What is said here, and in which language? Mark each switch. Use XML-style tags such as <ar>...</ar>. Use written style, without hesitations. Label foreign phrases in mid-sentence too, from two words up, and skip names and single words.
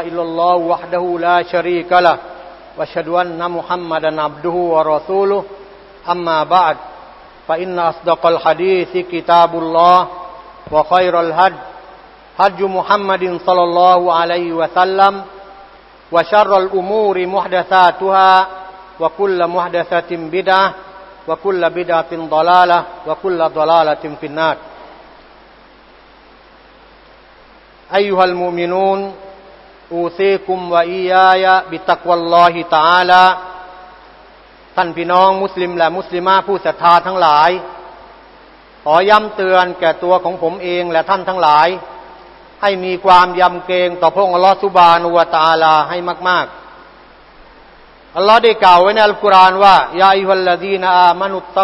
<ar>إلا الله وحده لا شريك له وأشهد أن محمدا عبده ورسوله أما بعد فإن أصدق الحديث كتاب الله وخير الهدي هدي محمد صلى الله عليه وسلم وشر الأمور محدثاتها وكل محدثة بدعة وكل بدعة ضلالة وكل ضلالة في النار أيها المؤمنون أوصيكم وإياي بتقوى الله تعالى</ar> <th>ท่านพี่น้องมุสลิมและมุสลิมะผู้ศรัทธาทั้งหลายขอย้ำเตือนแก่ตัวของผมเองและท่านทั้งหลายให้มีความยำ เกรงต่อพระองค์</th> <ar>الله سبحانه وتعالى</ar> <th>ให้มากๆอัลเลาะห์ได้กล่าวไว้ในอัลกุรอานว่า</th> <ar>يا أيها الذين آمنوا اتّ</ar>